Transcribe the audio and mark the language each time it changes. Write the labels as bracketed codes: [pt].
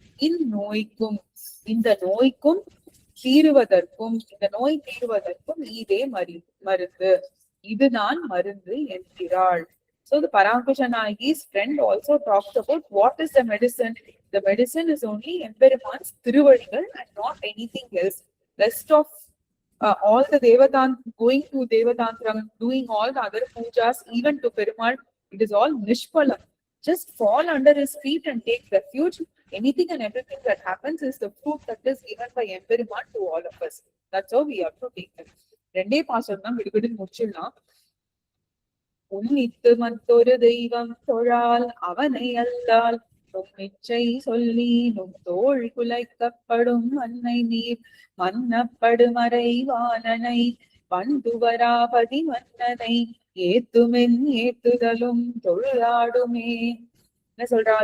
[ta] இந்நோய்க்கும் இந்த நோய்க்கும் தீருவதற்கும் இந்த நோய் தீருவதற்கும் இதே மருந்து, இதுதான் மருந்து என்கிறாள். [en] So the Parankushanai's friend also talks about what is the medicine. The medicine is only Emberiman's Thiruvadigal and not anything else. Rest of all the Devatan going to Devatantram, doing all the other pujas, even to Perumal, it is all Nishpalam. Just fall under his feet and take refuge. Anything and everything that happens is the fruit that is given by Emperiman to all of us. That's how we have to take it. [ta] ரெண்டே பாசம் தான் விடுவிடு முடிச்சிடலாம். உன்னித்து மற்றொரு தெய்வம் தொழால் அவனை அல்லால் நும்மிச்சை சொல்லி நும் தோள் குலைக்கப்படும் மன்னை நீர் மன்னப்படுமறை வாணனை பண்டுவராபதி மன்னனை ஏத்துமென் ஏத்துதலும் தொழுதாடுமே. என்ன சொல்றா?